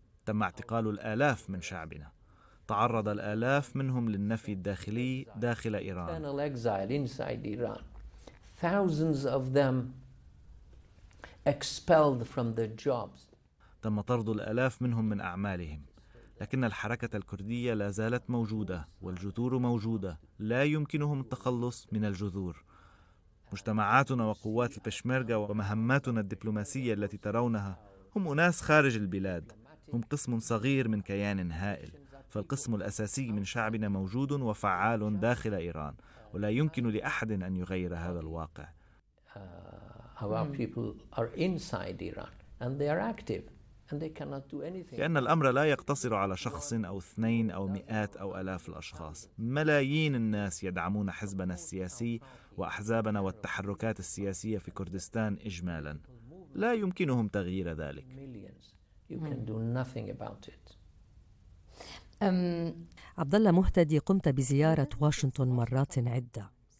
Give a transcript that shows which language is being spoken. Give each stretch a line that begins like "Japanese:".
Arabic: تم اعتقال الآلاف من شعبنا. تعرض الآلاف منهم للنفي الداخلي داخل إيران.
English: Exile inside Iran. Thousands of them expelled from their jobs.
Arabic: تم طرد الآلاف منهم من أعمالهم. لكن الحركة الكردية لا زالت موجودة، والجذور موجودة. لا يمكنهم التخلص من الجذور. مجتمعاتنا وقوات البشمركة ومهماتنا الدبلوماسية التي ترونها هم أناس خارج البلاد. هم قسم صغير من كيان هائل. فالقسم الأساسي من شعبنا موجود وفعال داخل إيران، ولا يمكن لأحد أن يغير هذا الواقع.
English: Our people are inside Iran and they are active and they cannot do anything.
Arabic: لأن الأمر لا يقتصر على شخص أو اثنين أو مئات أو آلاف الأشخاص. ملايين الناس يدعمون حزبنا السياسي وأحزابنا والتحركات السياسية في كردستان إجمالا. لا يمكنهم تغيير ذلك.
English: You can do nothing about it.
Arabic: عبد الله مهتدي، قمت بزيارة واشنطن مرات عدة.